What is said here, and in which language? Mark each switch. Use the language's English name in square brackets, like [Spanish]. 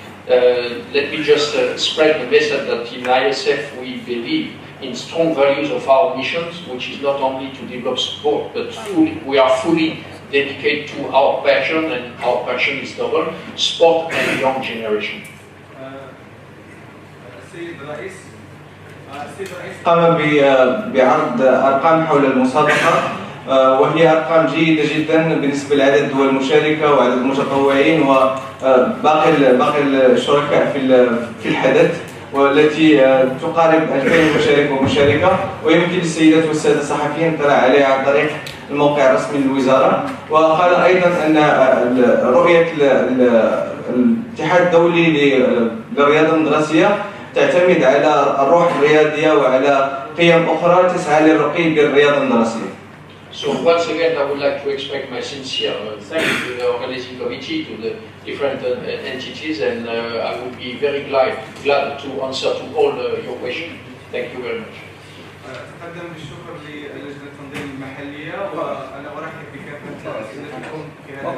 [English] Let me just spread the message that in ISF we believe in strong values of our missions, which is not only to develop sport, but we are fully dedicated to our passion, and our passion is double, sport and young generation. [Arabic] قام بعرض أرقام حول المسابقة، وهي أرقام جيدة جدا بالنسبة لعدد الدول المشاركة وعدد المتطوعين وباقي الشركاء في الحدث، والتي تقارب 2000 مشارك ومشاركة، ويمكن للسيدات والسادة الصحفيين الاطلاع عليها عن طريق الموقع الرسمي للوزارة. وقال أيضا أن رؤية الاتحاد الدولي للرياضة المدرسية تعتمد على الروح الرياضية وعلى قيم أخرى تسعى للرقي بالرياضة المدرسية. [English] So once again, I would like to express my sincere thanks to the organizing committee, to the different entities, and I would be very glad to answer to all your questions. Thank you very much. [Arabic] أتقدم بالشكر للجنة التنظيم المحلية، وأنا أرحب بكافة أسئلتكم في